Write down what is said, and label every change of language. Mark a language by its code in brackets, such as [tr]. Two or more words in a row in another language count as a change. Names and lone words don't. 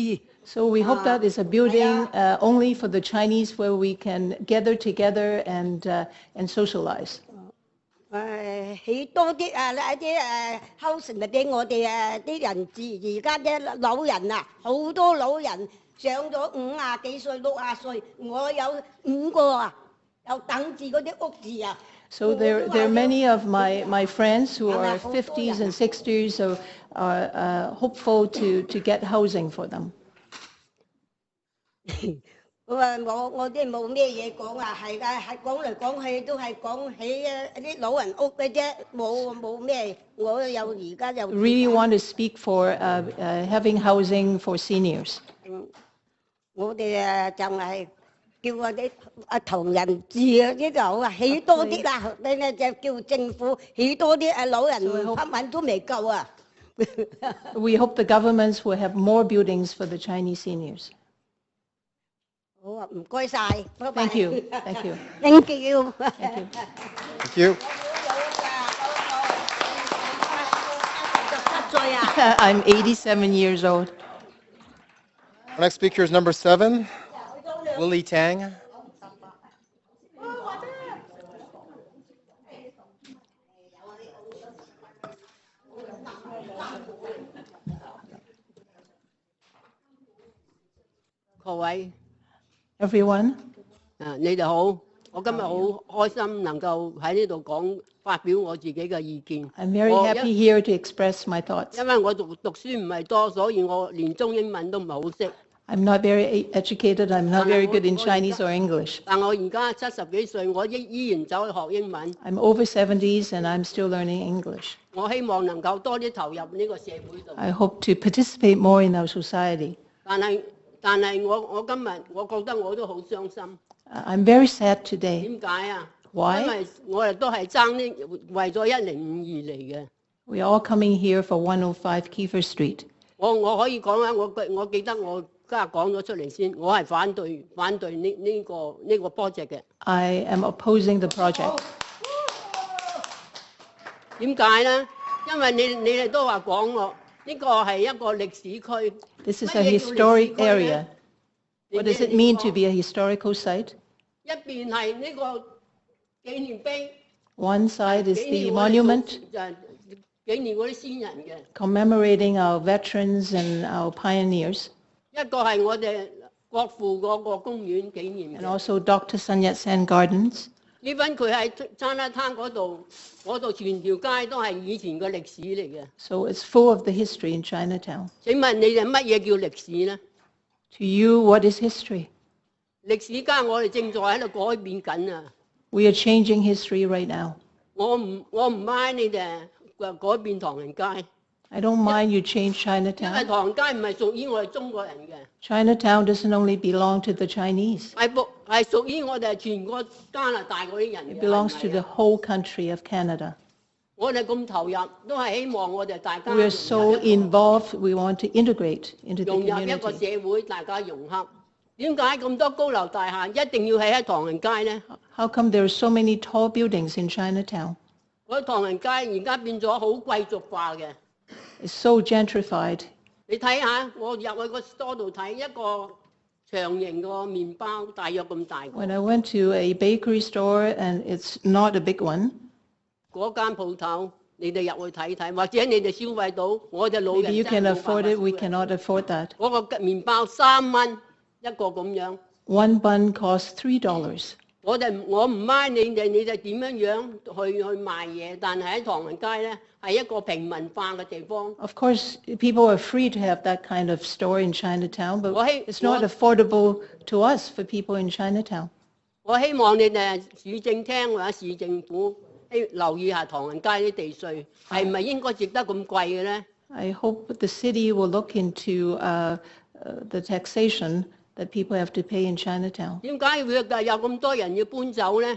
[en] So we hope that is a building only for the Chinese, where we can gather together and socialize. [yue] 起多啲啲house咪俾我哋啲人住，而家啲老人啊，好多老人上咗50幾歲、60歲，我有5個啊，又等住嗰啲屋住啊。 [en] So there are many of my friends who are 50s and 60s, so are hopeful to get housing for them. [yue] 我啲冇咩嘢講啊，係㗎，係講嚟講去都係講起啲老人屋嘅啫，冇咩，我又而家又。 [en] Really want to speak for having housing for seniors. [yue] 我哋就係叫嗰啲唐人住呢度啊，起多啲啦，你就叫政府起多啲老人新聞都未夠啊。 [en] We hope the governments will have more buildings for the Chinese seniors. [yue] 好啊，唔該晒，拜拜。 [en] Thank you. Thank you. Thank you. Thank you. I'm 87 years old. Our next speaker is number 7, Lily Tang. Everyone. [yue] 你哋好，我今日好開心能夠喺呢度發表我自己嘅意見。 [en] I'm very happy here to express my thoughts. [yue] 因為我讀書唔係多，所以我連中英文都唔係好識。 [en] I'm not very educated. I'm not very good in Chinese or English. [yue] 但我而家70幾歲，我依然走去學英文。 [en] I'm over 70s and I'm still learning English. [yue] 我希望能夠多啲投入呢個社會度。 [en] I hope to participate more in our society. [yue] 但係我今日我覺得我都好傷心。 [en] I'm very sad today. [yue] 點解啊？ [en] Why? [yue] 因為我哋都係爭呢，為咗1052嚟嘅。 [en] We are all coming here for 105 Kiefer Street. [yue] 我可以講啊，我記得我今日講咗出嚟先，我係反對呢個 project 嘅。 [en] I am opposing the project. [yue] 點解咧？因為你哋都話講我呢個係一個歷史區。 [en] This is a historic area. What does it mean to be a historical site? [yue] 一邊係呢個紀念碑。 [en] One side is the monument [yue] 紀念嗰啲先人嘅。 [en] commemorating our veterans and our pioneers. [yue] 一個係我哋國父嗰個公園紀念嘅。 [en] And also Dr. Sun Yat-sen Gardens. [yue] 呢班佢喺Chinatown嗰度全條街都係以前嘅歷史嚟嘅。 [en] So it's full of the history in Chinatown. [yue] 請問你哋乜嘢叫歷史呢？ [en] To you, what is history? [yue] 歷史家我哋正在喺度改變緊啊！ [en] We are changing history right now. [yue] 我唔mind你哋改變唐人街。 [en] I don't mind you change [yue] 因為 [en] Chinatown. [yue] 唐人街唔係屬於我哋中國人嘅， [en] Chinatown doesn't only belong to the Chinese. [yue] 係屬於我哋全個加拿大嗰啲人 [en] It [yue] 嘅。 [en] belongs [yue] 係 [en] to [yue] 咪 [en] the 啊 whole country of Canada. [yue] 我哋咁投入，都係希望我哋大家 [en] We are so involved, we want to integrate into the [yue] 融入一個 [en] community. [yue] 社會，大家融合。點解咁多高樓大廈一定要起喺唐人街呢？ [en] How come there are so many tall buildings in Chinatown? [yue] 嗰唐人街而家變咗好貴族化嘅。 [en] It's so gentrified. [yue] 你睇下，我入去個 store 度睇一個長形個麵包，大約咁大個。 [en] When I went to a bakery store, and it's not a big one, [yue] 嗰間鋪頭，你哋入去睇睇，或者你哋消費到，我哋老 [en] maybe [yue] 人 [en] you [yue] 真 [en] can [yue] 係冇辦法 [en] afford it, we [yue] 消費。 [en] cannot afford that. [yue] 嗰個麵包3蚊一個咁樣。 [en] One bun costs $3. [yue] 我唔mind你哋點樣去賣嘢，但係喺唐人街咧係一個平民化嘅地方。 [en] Of course, people are free to have that kind of store in Chinatown, but [yue] 我希 [en] it's not affordable to us for people in Chinatown. [yue] 我希望你哋市政廳或者市政府留意下唐人街啲地稅係咪應該值得咁貴嘅咧？ [en] I hope the city will look into the taxation that people have to pay in Chinatown. [yue] 點解會有咁多人要搬走咧？